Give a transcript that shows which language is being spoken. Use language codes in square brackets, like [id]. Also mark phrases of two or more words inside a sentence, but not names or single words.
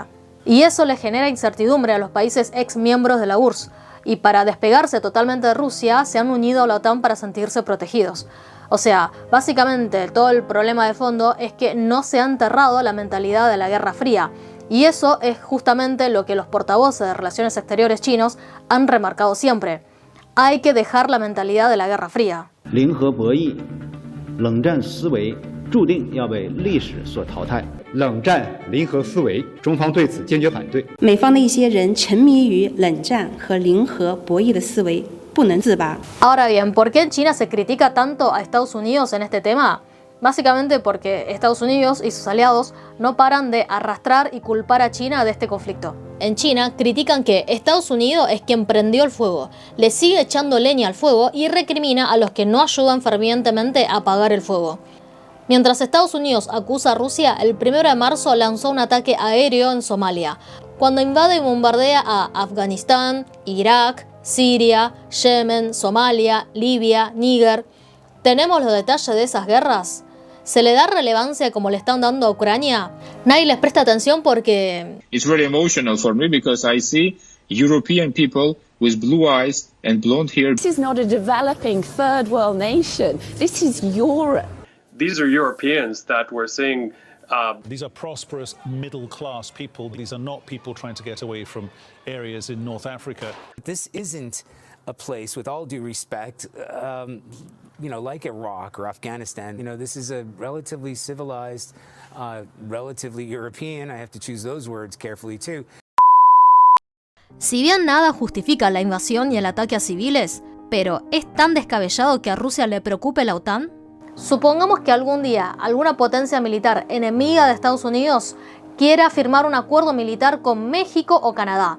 [es] Y eso le genera incertidumbre a los países ex miembros de la URSS, y para despegarse totalmente de Rusia se han unido a la OTAN para sentirse protegidos. O sea, básicamente todo el problema de fondo es que no se ha enterrado la mentalidad de la Guerra Fría. Y eso es justamente lo que los portavoces de Relaciones Exteriores chinos han remarcado siempre. Hay que dejar la mentalidad de la Guerra Fría. [zh] 零和博弈、冷战思维注定要被历史所淘汰。冷战零和思维，中方对此坚决反对。美方的一些人沉迷于冷战和零和博弈的思维，不能自拔。 [es] Ahora bien, ¿por qué en China se critica tanto a Estados Unidos en este tema? Básicamente porque Estados Unidos y sus aliados no paran de arrastrar y culpar a China de este conflicto. En China critican que Estados Unidos es quien prendió el fuego, le sigue echando leña al fuego y recrimina a los que no ayudan fervientemente a apagar el fuego. Mientras Estados Unidos acusa a Rusia, el 1 de marzo lanzó un ataque aéreo en Somalia, cuando invade y bombardea a Afganistán, Irak, Siria, Yemen, Somalia, Libia, Níger. ¿Tenemos los detalles de esas guerras? ¿Se le da relevancia como le están dando a Ucrania? Nadie les presta atención porque... [en] It's really emotional for me because I see European people with blue eyes and blonde hair. This is not a developing third world nation. This is Europe. These are Europeans that we're seeing. These are prosperous middle-class people. These are not people trying to get away from areas in North Africa. This isn't a place, with all due respect, like Iraq or Afghanistan. This is a relatively civilized, relatively European, I have to choose those words carefully too. [es] Si bien nada justifica la invasión y el ataque a civiles, pero ¿es tan descabellado que a Rusia le preocupe la OTAN? Supongamos que algún día alguna potencia militar enemiga de Estados Unidos quiera firmar un acuerdo militar con México o Canadá.